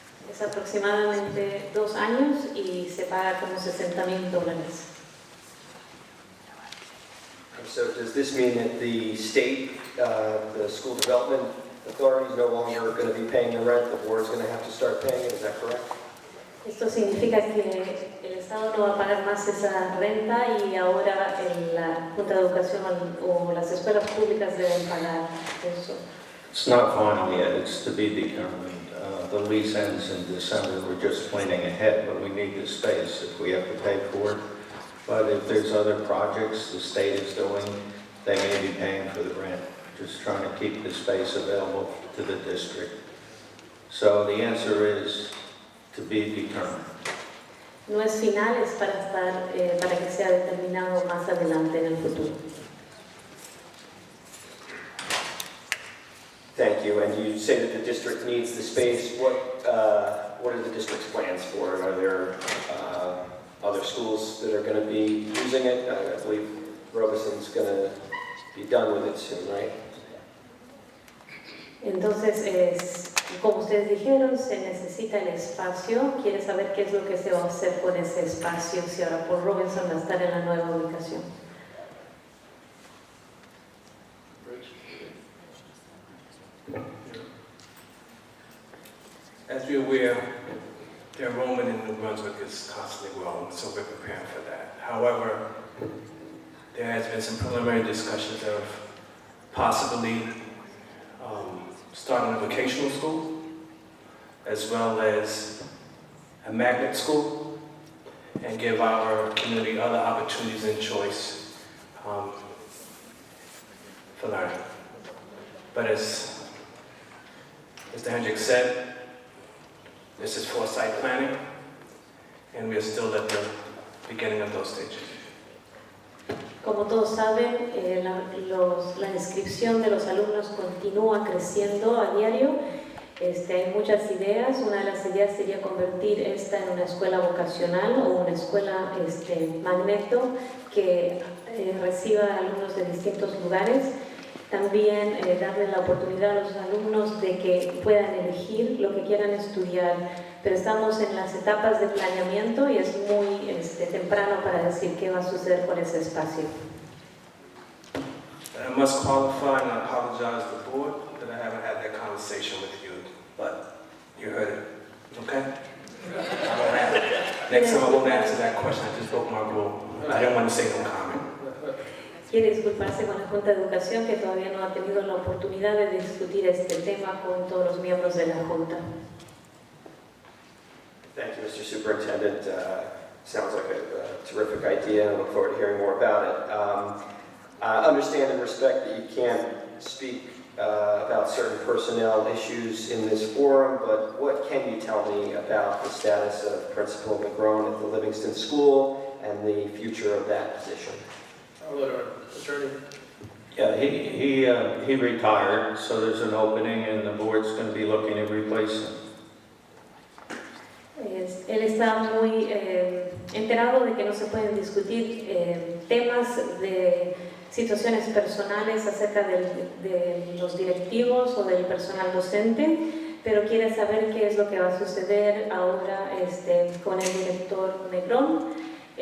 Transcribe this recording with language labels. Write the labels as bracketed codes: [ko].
[es] Es aproximadamente 2 años y se paga como $60,000. [en] So does this mean that the state, the school development authority is no longer going to be paying the rent, the board is going to have to start paying it, is that correct? [es] Esto significa que el Estado no va a pagar más esa renta y ahora la Junta de Educación o las escuelas públicas deben pagar eso. [en] It's not final yet. It's to be determined. The lease ends in December. We're just planning ahead, but we need the space if we have to pay for it. But if there's other projects the state is doing, they may be paying for the rent. Just trying to keep the space available to the district. So the answer is to be determined. [es] No es final, es para que sea determinado más adelante en el futuro. [en] Thank you. And you say that the district needs the space. What are the district's plans for it? Are there other schools that are going to be using it? I believe Robeson's going to be done with it soon, right? [es] Entonces, como ustedes dijeron, se necesita el espacio. Quiere saber qué es lo que se va a hacer con ese espacio si ahora Paul Robinson va a estar en la nueva ubicación. [en] As you're aware, the enrollment in New Brunswick is constantly growing, so we're preparing for that. However, there has been some preliminary discussions of possibly starting a vocational school, as well as a magnet school, and give our community other opportunities and choice for learning. But as Mr. Hendricks said, this is foresight planning, and we are still at the beginning of those stages. [es] Como todos saben, la inscripción de los alumnos continúa creciendo a diario. Hay muchas ideas. Una de las ideas sería convertir esta en una escuela vocacional o una escuela magneto que reciba alumnos de distintos lugares. También darle la oportunidad a los alumnos de que puedan elegir lo que quieran estudiar. Pero estamos en las etapas de planeamiento y es muy temprano para decir qué va a suceder con ese espacio. [en] I must qualify and apologize to the board that I haven't had that conversation with you, but you heard it, okay? I won't have it. Next time I won't answer that question, I just broke my rule. I didn't want to say no comment. [es] Quiere disculparse con la Junta de Educación que todavía no ha tenido la oportunidad de discutir este tema con todos los miembros de la Junta. [en] Thank you, Mr. Superintendent. Sounds like a terrific idea, and I look forward to hearing more about it. I understand and respect that you can't speak about certain personnel issues in this forum, but what can you tell me about the status of Principal McGrone at the Livingston School and the future of that position? I'll let our attorney. Yeah, he retired, so there's an opening and the board's going to be looking to replace him. [es] Él está muy enterado de que no se pueden discutir temas de situaciones personales acerca de los directivos o del personal docente, pero quiere saber qué es lo que va a suceder ahora con el director Negrón.